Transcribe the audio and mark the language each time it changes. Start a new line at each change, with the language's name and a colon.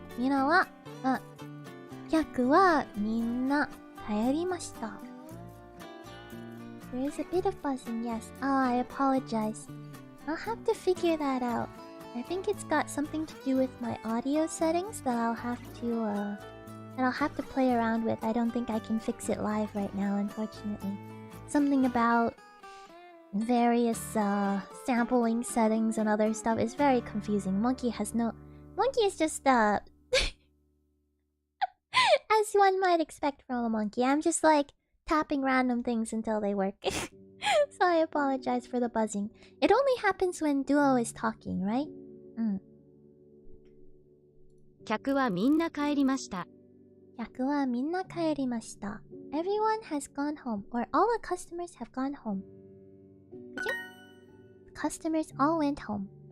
Japanese: みんなは、客はみんな帰りました。
English: There is a bit of buzzing, yes. I apologize. I'll have to figure that out. I think it's got something to do with my audio settings that I'll have to play around with. I don't think I can fix it live right now, unfortunately. Something about various sampling settings and other stuff is very confusing. Monkey is just as one might expect from a monkey. I'm just like tapping random things until they work. So I apologize for the buzzing. It only happens when Duo is talking, right?
Japanese: 客はみんな帰りました。客はみんな帰りました。
English: Everyone has gone home, or all the customers have gone home. Customers all went home.